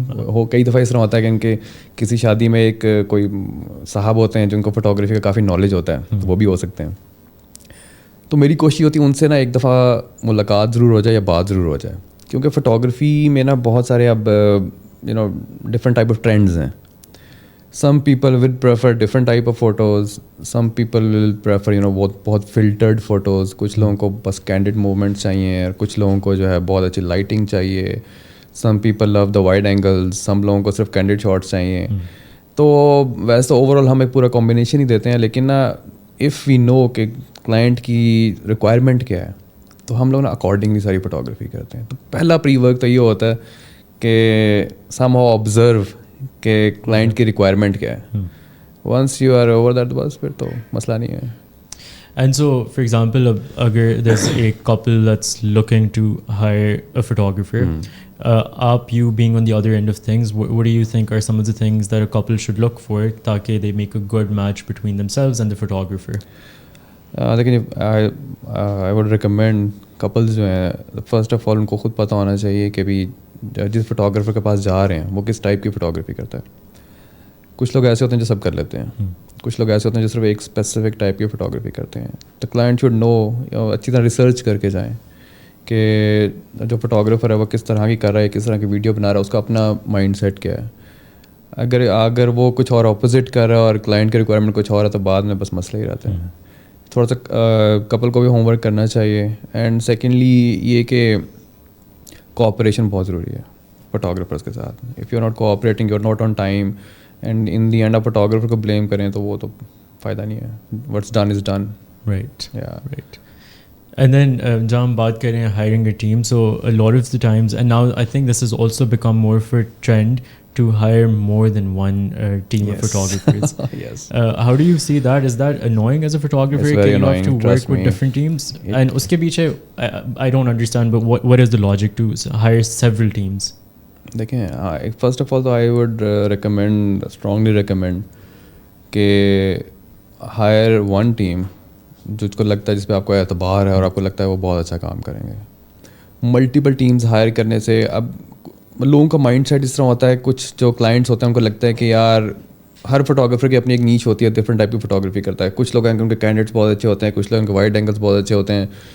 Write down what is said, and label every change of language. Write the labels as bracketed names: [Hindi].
[Urdu] ہو کئی دفعہ اس طرح ہوتا ہے کہ ان کے کسی شادی میں ایک کوئی صاحب ہوتے ہیں جن کو فوٹوگرافی کا کافی نالج ہوتا ہے, وہ بھی ہو سکتے ہیں. تو میری کوشش ہوتی ہے ان سے نا ایک دفعہ ملاقات ضرور ہو جائے یا بات ضرور ہو جائے, کیونکہ فوٹوگرافی میں نا بہت سارے اب ڈفرنٹ ٹائپ آف ٹرینڈز ہیں. [English] Some people will prefer different type of photos. Some people will prefer بہت filtered photos. [Urdu] کچھ لوگوں کو بس کینڈڈ موومنٹس چاہیے, اور کچھ لوگوں کو جو ہے بہت اچھی لائٹنگ چاہیے. [English] Some people love the wide angles. [Urdu] Some لوگوں کو صرف کینڈڈ شاٹس چاہیے. تو ویسے تو اوور آل ہم ایک پورا کمبینیشن ہی دیتے ہیں, لیکن نا [English] if we know [Urdu] کہ کلائنٹ کی ریکوائرمنٹ کیا ہے تو ہم لوگ نا اکارڈنگلی ساری فوٹوگرافی کرتے ہیں. تو پہلا پری ورک تو یہ ہوتا ہے کہ سم ہاؤ آبزرو کہ کلائنٹ کی ریکوائرمنٹ کیا ہے. [English] once you are over that [Urdu] بس پھر تو مسئلہ نہیں ہے. [English] And so, for example, agar there's a couple that's looking to hire a photographer, you being on the other end of things, what do you think are some of the things that a couple should look for taaki they make a good match between themselves and the photographer? [Urdu] لیکن [English] I would recommend couples [Urdu] جو ہیں, [English] first of all [Urdu] ان کو خود پتہ ہونا چاہیے کہ بھی جس فوٹوگرافر کے پاس جا رہے ہیں وہ کس ٹائپ کی فوٹوگرافی کرتا ہے. کچھ لوگ ایسے ہوتے ہیں جو سب کر لیتے ہیں, کچھ لوگ ایسے ہوتے ہیں جو صرف ایک اسپیسیفک ٹائپ کی فوٹوگرافی کرتے ہیں. تو [English] client should know, [Urdu] اچھی طرح ریسرچ کر کے جائیں کہ جو فوٹوگرافر ہے وہ کس طرح کی کر رہا ہے, کس طرح کی ویڈیو بنا رہا ہے, اس کا اپنا مائنڈ سیٹ کیا ہے. اگر وہ کچھ اور اپوزٹ کر رہا ہے اور کلائنٹ کی ریکوائرمنٹ کچھ اور ہے تو بعد میں بس مسئلہ ہی رہتا ہے. تھوڑا سا کپل کو بھی ہوم ورک کرنا چاہیے. اینڈ سیکنڈلی یہ کہ کوآپریشن بہت ضروری ہے فوٹوگرافرس کے ساتھ. [English] if you are not cooperating, you are not on time, and in the end [Urdu] آپ فوٹوگرافر کو بلیم کریں تو وہ تو فائدہ نہیں ہے. [English] What's done is done. Right. And then [Urdu] جہاں ہم بات کریں [English] hiring a team, so a lot of the times, and now I think this has also become more of a trend to hire more than one team of photographers. Yes. How do you see that? Is that annoying as a photographer? It's very annoying. You have to work with different teams? And uske piche, I don't understand, but what is the logic to hire several teams? [Urdu] دیکھیں, first of all تو [English] I would recommend, strongly recommend کہ hire one team [Urdu] جس کو لگتا ہے, جس پہ آپ کو اعتبار ہے اور آپ کو لگتا ہے وہ بہت اچھا کام کریں گے. ملٹیپل ٹیمز ہائر کرنے سے اب لوگوں کا مائنڈ سیٹ اس طرح ہوتا ہے, کچھ جو کلائنٹس ہوتے ہیں ان کو لگتا ہے کہ یار ہر فوٹوگرافر کی اپنی ایک نیچ ہوتی ہے, ڈفرنٹ ٹائپ کی فوٹوگرافی کرتا ہے. کچھ لوگ ہیں کہ ان کے کینڈیڈیٹس بہت اچھے ہوتے ہیں, کچھ لوگوں کے وائڈ اینگلس بہت اچھے ہوتے ہیں,